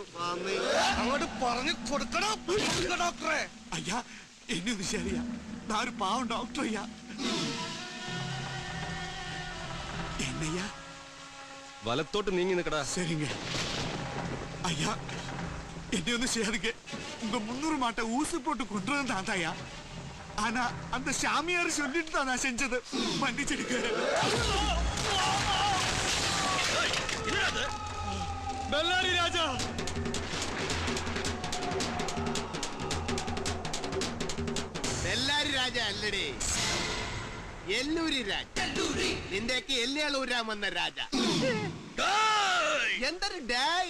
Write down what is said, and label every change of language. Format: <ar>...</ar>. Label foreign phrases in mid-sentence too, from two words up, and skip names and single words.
<ml>അങ്ങോട്ട് പറഞ്ഞു കൊടുക്കണോ ഡോക്ടറെ?</ml> <ta>ஐயா என்ன விஷயம்? நான் ஒரு பாவம் டாக்டர் ஐயா. என்னையா?</ta> <ml>വലത്തോട്ട് നീങ്ങി നിക്കടാ.</ml> <ta>சரிங்க ஐயா, என்ன ஒண்ணு செய்யாதுங்க. உங்க 300 மாட்டை ஊசி போட்டு கொண்டு வந்தான் ஐயா. ஆனா அந்த சாமியார் சொல்லிட்டு தான் நான் செஞ்சது. மன்னிச்சிடுங்க.</ta> <ml>ബെല്ലാരി രാജ. ബെല്ലാരി രാജ അല്ലടേ, എല്ലൂരി രാജ. നിന്റെയൊക്കെ എല്ലുകളൂരാൻ വന്ന രാജ. എന്തൊരു ഡായ്.</ml>